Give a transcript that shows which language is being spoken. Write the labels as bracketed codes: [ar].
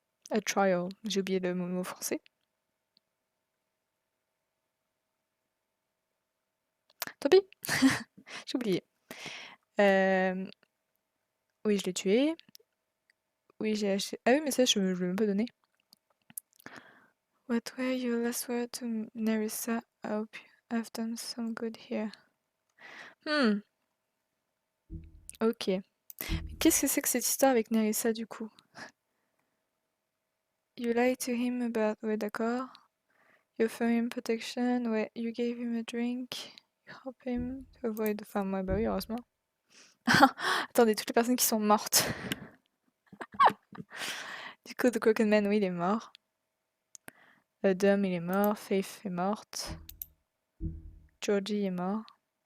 [en] A trial. [fr] J'ai oublié le mot français. Tant pis. J'ai oublié. Oui, je l'ai tué. Oui, j'ai acheté... Ah oui, mais ça, je l'ai même pas donné. [en] What were your last words to Nerissa? I hope I've done some good here. Ok. [fr] Mais qu'est-ce que c'est que cette histoire avec Nerissa, du coup? [en] You lied to him about... [fr] Ouais, d'accord. [en] You offer him protection. Ouais, you gave him a drink. You help him to avoid... [fr] Enfin, moi, bah oui, heureusement. Attendez, toutes les personnes qui sont mortes. Du coup, The Crooked Man, oui, il est mort. Dom, il est mort. Faith est morte. Georgie est mort.